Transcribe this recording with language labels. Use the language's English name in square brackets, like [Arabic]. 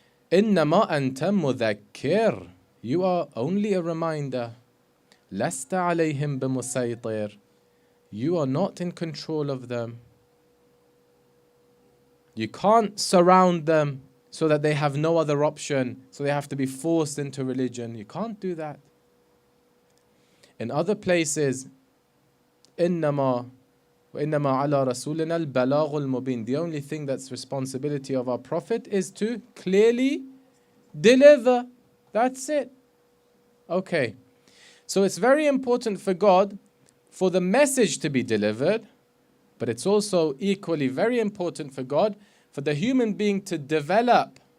[Arabic] إِنَّمَا أَنْتَ مُذَكِّرٌ. [English] You are only a reminder. [Arabic] لَسْتَ عَلَيْهِمْ بِمُسَيْطِرٍ. [English] You are not in control of them. You can't surround them so that they have no other option, so they have to be forced into religion. You can't do that. In other places, [Arabic] إِنَّمَا عَلَى رَسُولِنَا الْبَلَاغُ الْمُبِينُ. [English] The only thing that's responsibility of our Prophet is to clearly deliver. That's it. Okay. So it's very important for God for the message to be delivered, but it's also equally very important for God for the human being to develop